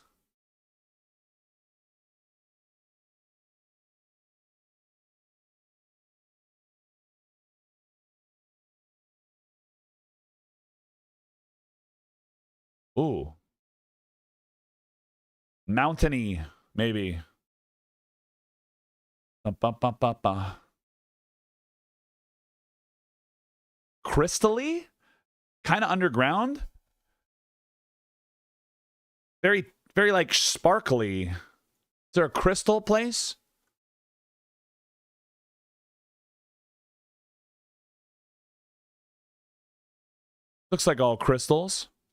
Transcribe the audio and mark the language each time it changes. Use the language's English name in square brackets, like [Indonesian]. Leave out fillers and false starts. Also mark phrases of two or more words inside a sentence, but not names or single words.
[English] Ooh. Mountainy, maybe. Ba-ba-ba-ba-ba. Crystally? Kind of underground? Very, very like sparkly. Is there a crystal place? Looks like all crystals.